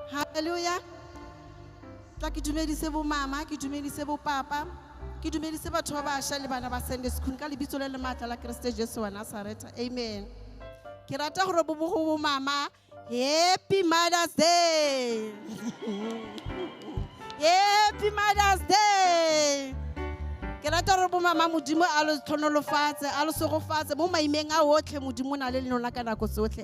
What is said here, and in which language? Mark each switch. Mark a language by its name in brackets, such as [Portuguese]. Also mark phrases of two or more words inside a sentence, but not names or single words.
[Tswana] Hallelujah. Tla ke dumedise bo mama, ke dumedise bo papa, ke dumedise batho ba bašwa le bana ba [English] Sunday school [Tswana] ka lebitso le le maatla la Kriste Jesu wa Nazareth. Amen. Ke rata gore bo bo mama, [English] Happy Mother's Day. Happy Mother's Day. [Tswana] Ke rata gore bo mama modimo a lo tlhonolofatse, a lo segofatse mo maimeng a otlhe modimo na le lona ka nako tsotlhe.